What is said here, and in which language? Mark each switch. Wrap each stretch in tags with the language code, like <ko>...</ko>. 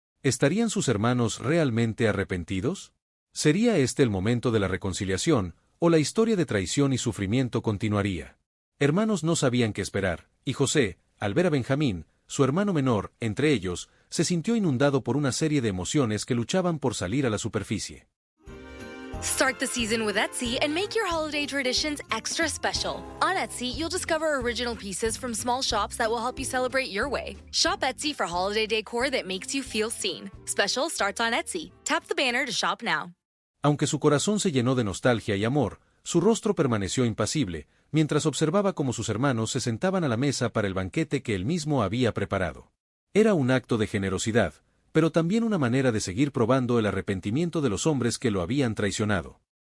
<es>¿Estarían sus hermanos realmente arrepentidos? ¿Sería este el momento de la reconciliación, o la historia de traición y sufrimiento continuaría? Hermanos no sabían qué esperar, y José, al ver a Benjamín, su hermano menor, entre ellos, se sintió inundado por una serie de emociones que luchaban por salir a la superficie.</es> <en>Start the season with Etsy and make your holiday traditions extra special. On Etsy, you'll discover original pieces from small shops that will help you celebrate your way. Shop Etsy for holiday decor that makes you feel seen. Special starts on Etsy. Tap the banner to shop now.</en> <es>Aunque su corazón se llenó de nostalgia y amor, su rostro permaneció impasible, mientras observaba cómo sus hermanos se sentaban a la mesa para el banquete que él mismo había preparado. Era un acto de generosidad, pero también una manera de seguir probando el arrepentimiento de los hombres que lo habían traicionado.</es>